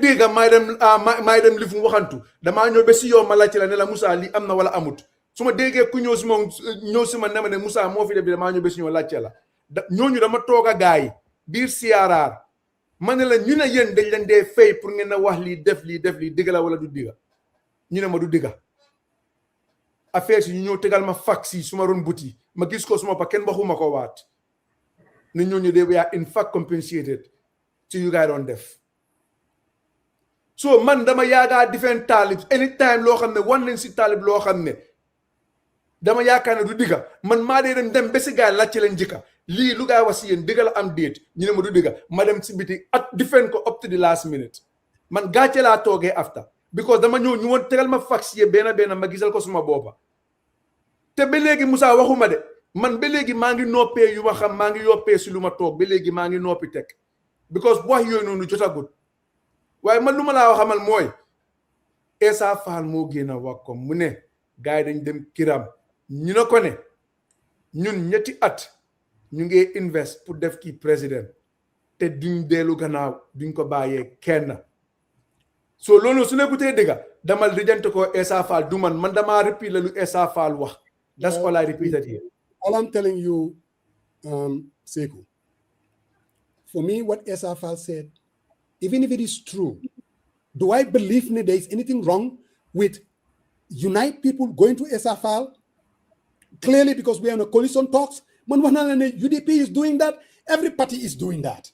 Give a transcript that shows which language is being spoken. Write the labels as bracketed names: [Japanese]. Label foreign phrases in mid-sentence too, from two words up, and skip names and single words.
[Wolof] dégg maay dem li fu waxantu damaa ñëw ba si yow ma laajte la ne la Moussa lii am na wala amut su ma déggee ku ñëw si moom ñëw si ma ne ma ne Moussa moo fi def damaa ñëw ba si ñëw laajte la ñooñu dama toog a gars yi biir CRR ma ne la ñu ne yéen dañ leen dee fay pour ngeen a wax lii def lii digga la wala du digga ñu ne ma du digga affaire si ñu ñëw tegal ma fax yi su ma ron buti ma gis ko suma pa kenn waxuma ko waat ne ñooñu de yaa [English] in fact compensated [Wolof] ci yu gaay doon def so man dama yaagaa [English] defend Talib anytime [Wolof] loo xam ne wan leen si Talib loo xam ne dama yaakaar ne du digga man maa dee dem ba si gaay laajte leen njëkka lii lu gaay wax si yéen digga la am déet ñu ne ma du digga ma dem si biti at defend ko [English] up to the last minute [Wolof] man gàcce laa toogee [English] after because [Wolof] dama ñëw ñu woon tegal ma fax yi benn ma gisal ko suma boppa te ba léegi Moussa waxuma de man ba léegi maa ngi noppee yu ma xam maa ngi yoppee si lu ma toog ba léegi maa ngi noppi teg because wax yooyu noonu jotagut waaye man lu ma laa xamal mooy Essa Faal moo génn a wax ko mu ne gars yi dañ dem kiram ñu ne ko ne ñun ñetti at ñu ngi invest pour def kii président te duñ dellu gannaaw duñ ko bàyyee kenn so loolu su nekkutee dëgga damal rijante ko Essa Faal du man damaa repeat la lu Essa Faal wax [English] that's all I repeated here. All I'm telling you, Sekou, for me, what Essa Faal said, even if it is true, do I believe there is anything wrong with unite people going to Essa Faal? Clearly, because we are in a coalition talks, UDP is doing that, every party is doing that.